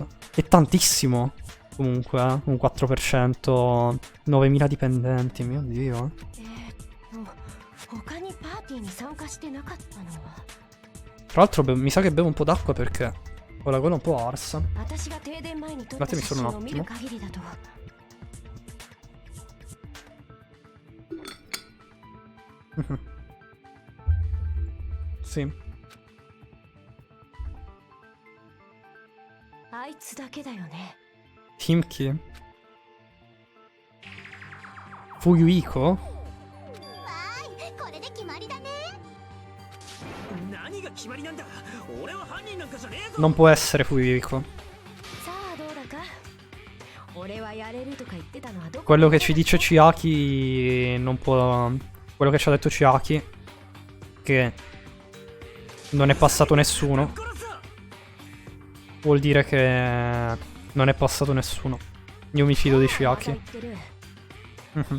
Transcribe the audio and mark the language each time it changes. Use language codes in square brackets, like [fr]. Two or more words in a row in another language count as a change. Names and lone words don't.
[it] È tantissimo, comunque, un 4%, 9.000 dipendenti, mio Dio. [ja] 他にパーティーに参加してなかったのは。 [it] Tra l'altro mi sa che bevo un po' d'acqua perché ho la gola un po' arsa. [ja] 私が停電前に撮った [it] Datemi [ja] 写 [it] solo [ja] 真 [it] un [ja] を見る [it] attimo. [ja] 限りだと。 [it] Sì. [ja] あいつだけだよね。 [it] Himki. Fuyuiko? [ja] わーい、これで決まりだね。何が決まりなんだ。俺は犯人なんかじゃねえぞ。 [it] Non può essere Fuyuiko. [ja] さあどうだか。俺はやれるとか言ってたのはどこ。 [it] Quello che ci dice Chiaki non può... Quello che ci ha detto Chiaki, che non è passato nessuno, vuol dire che non è passato nessuno. Io mi fido di Chiaki. Mhm.